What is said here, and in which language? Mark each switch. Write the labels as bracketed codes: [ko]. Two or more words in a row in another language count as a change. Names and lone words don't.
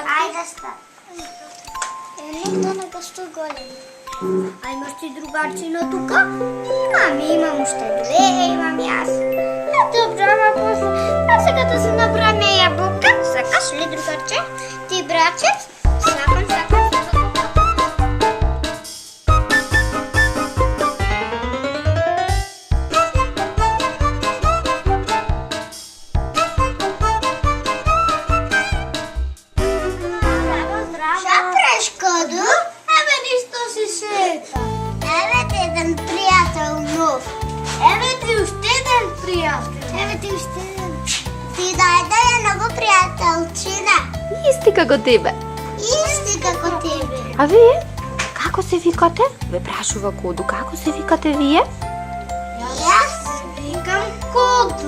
[mk] Ајде ставам. Едно на госто голем. А имаш ти другарчина тука? Имам уште две, имам јас. Добро, ама после. А сега да се направиме јаболка. Сакаш ли, другарче? Ти, братче? Сакам. [sr] Šta praviš, Kodu? [mk] Еве ништо си шета. [sr] Evo ti jedan prijatelj nov. [mk] Еве ти уште еден пријател. [sr] Evo ti уште jedan. [mk] Ти дајде ја ново пријателчина. Исти како тебе. Исти како тебе. А вие? Како се викате? Ве прашува Коду, како се викате вие? Јас викам Коду.